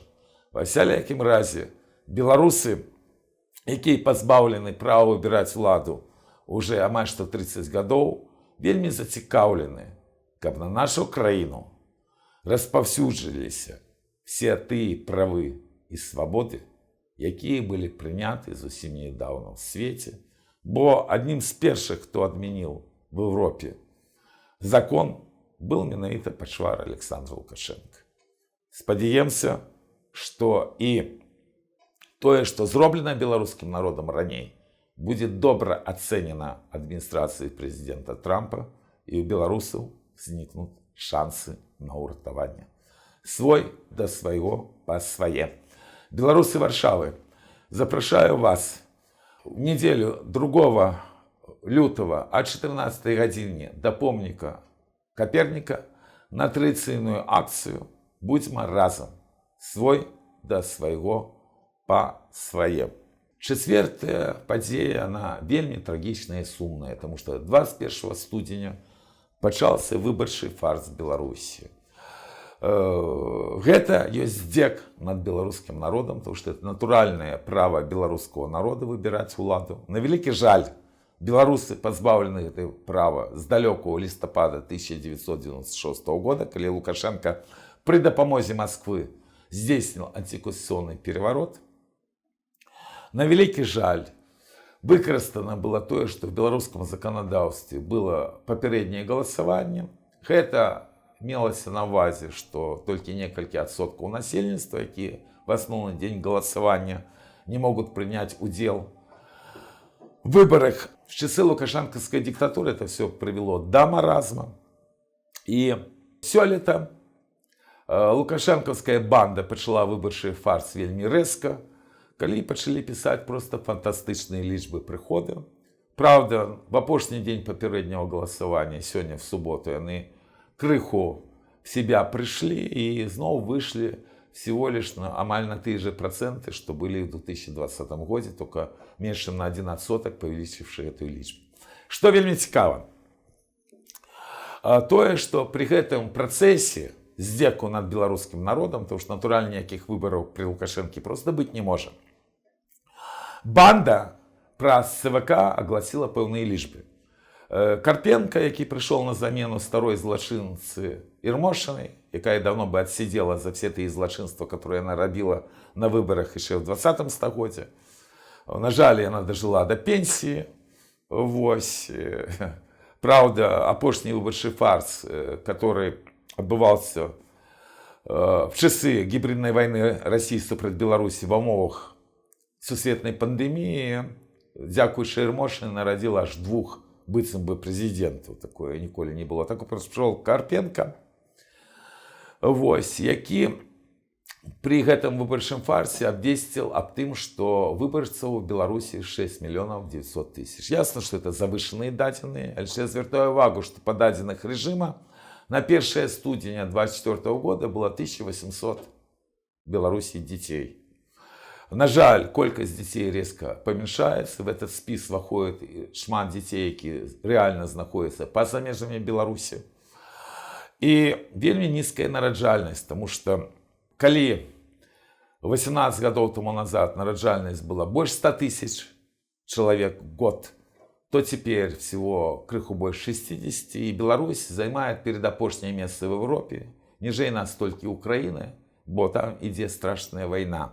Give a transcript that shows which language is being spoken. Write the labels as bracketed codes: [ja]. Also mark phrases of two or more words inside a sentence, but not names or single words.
[be] Ва всякім разе, беларусы, якія пазбаўлены права выбіраць уладу уже амаль што 30 гадоў, вельмі зацікаўлены, каб на нашу краіну распаўсюджваліся все тыя правы і свабоды, якія былі прыняты зусім нядаўна ў свеце, бо аднім з першых, хто адмяніў [ru] в Европе закон, был [be] менавіта пачвар Александра Лукашенко. Спадзяемся, што і тое, што зроблена беларускім народам раней, будзе добра ацэнена адміністрацыяй прэзідэнта Трампа, і ў беларусаў знікнуць шансы на ўратаванне. Свой да свайго па свае. Беларусы Варшавы, запрашаю вас [ru] в неделю [be] 2 лютого о 14 гадзіне до помніка Коперника на традыцыйную акцыю «Будьма разам, свой да свайго па свае». Чацвертая падзея, она вельмі трагічная і сумная, [ru] потому что [be] 21 студзеня пачаўся выбарчы фарс Беларусі. Гэта ёсць здзек над беларускім народам, [ru] потому что это [be] натуральнае права беларускага народа выбіраць уладу. На вялікі жаль, беларусы пазбаўлены гэтай права з далёкага лістапада 1996 года, калі Лукашенко пры дапамозе Москвы здзейсніў антиконституцыйны переворот. На вялікі жаль, выкарыстана было тое, што в беларускім заканадаўстве было папярэдняе галасаванне. Гэта мелася на ўвазе, што толькі некалькі адсоткаў насельніцтва, якія в асноўны дзень галасавання не могуць прыняць удзел в выборах. [ru] В часы лукашенковской диктатуры это все привело до маразма. [be] И сёлета [ru] лукашенковская банда [be] пачала выбарчы фарс вельмі рэзка, калі пачалі пісаць просто фантастычныя лічбы прыходу. [ru] Правда, [be] в апошні дзень папярэдняга галасавання, сёння в суботу, яны крыху [ru] в себя пришли и [be] зноў вышлі [ru] всего лишь амаль на те же проценты, что были в 2020 году, только меньше, чем на 1%, повеличивши эту лічбу. Что [be] вельмі цікава? Тое, что при гэтым працэсе здзеку над беларускім народам, [ru] потому что [be] натуральна ніякіх выбораў при Лукашенке просто быть не можа. Банда праз ЦВК огласила пэўныя лічбы. Карпенко, які прыйшоў на замену старой злачынцы Ірмошынай, якая [ru] давно бы отсидела за все [be] тыя злачынства, [ru] которые она [be] рабіла на выборах еще в 20 стагоддзе. На жаль, яна дожила до пенсии. Вось. Правда, апошні выбарчы фарс, [ru] который адбываўся [be] в часы гібридной войны России супраць Беларусі в умовах сусветнай пандемии, дзякуючы Ірмошынай, нарадзіла аж 2 быццам бы прэзідэнтаў. Такое ніколі не было. Так прыйшоў Карпенко, вось, які при гэтым выбарчым фарсе абвесціў аб тым, што выбарцаў у Беларусі 6 900 000. Ясно, [ru] что это завышенные [be] дадзеныя, але я звяртаю увагу, што па дадзеных рэжыма на 1 студзеня 2024 года было 1800 в Беларусі дзяцей. На жаль, колькасць дзяцей резко памяншаецца. В этот спіс ваходзіць шмат дзяцей, які рэальна знаходзяцца па-за межамі Беларусі. І вельмі нізкая нараджальнасць, тому што калі 18 гадоў тому назад нараджальнасць была больш 100 000 чалавек в год, то цяпер всего крыху больш 60, і Беларусь займае перадапошняе месца в Европе, ніжэй нас толькі Украіны, бо там ідзе страшная вайна.